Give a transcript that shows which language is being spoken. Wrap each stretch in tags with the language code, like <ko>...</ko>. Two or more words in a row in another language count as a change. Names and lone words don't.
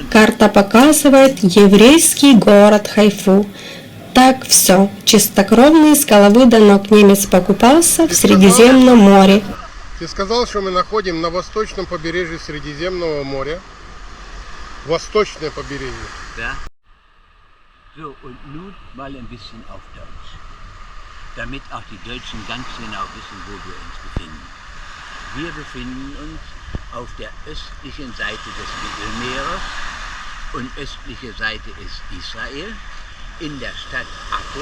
<ru>Карта показывает еврейский город Хайфу. Так все, чистокровный с головы до ног немец покупался в Средиземном море. Ты сказал, что мы находим на восточном побережье Средиземного моря. Восточное побережье.</ru> <de>Ja. So, und nun mal ein bisschen auf Deutsch. Damit auch die Deutschen ganz genau wissen, wo wir uns befinden. Wir befinden uns auf der östlichen Seite des Mittelmeeres und östliche Seite ist Israel in der Stadt Akko.</de>